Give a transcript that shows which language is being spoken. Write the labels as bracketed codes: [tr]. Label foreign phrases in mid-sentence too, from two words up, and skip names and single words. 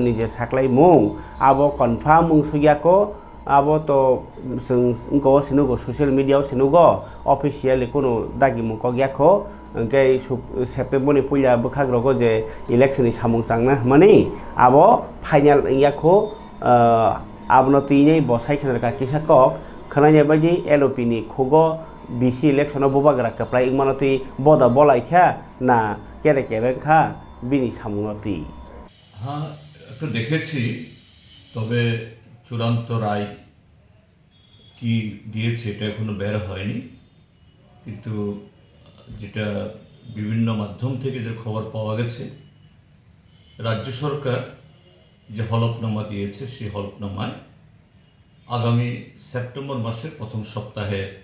[trp] नि जे साख्लाय मुं आबो कन्फार्म मुं सुयाको आबो तो जों सिनुगो [en] social media [trp] सिनुगो ऑफिशियल कोनो दागि मुखो गयाखो ओंके सेप्टेम्बरनि पुइला बखाग्रगो जे इलेक्शन नि सामुं चांना माने आबो फाइनल याखो आबनो तिनै बसायखनरका किसाकक खनायनाय बायदि एलओपि नि खोगो बिसि इलेक्शन बुबाग्रा कप्राय इमानति बदा बलायखा ना केरे केरेखा बिनि सामुंगति। [bn] हाँ একটু দেখেছি, তবে চূড়ান্ত রায় কি দিয়েছে এটা এখনো বের হয়নি, কিন্তু যেটা বিভিন্ন মাধ্যম থেকে যে খবর পাওয়া গেছে রাজ্য সরকার যে হলফনামা দিয়েছে সেই হলফনামায় আগামী সেপ্টেম্বর মাসের প্রথম সপ্তাহে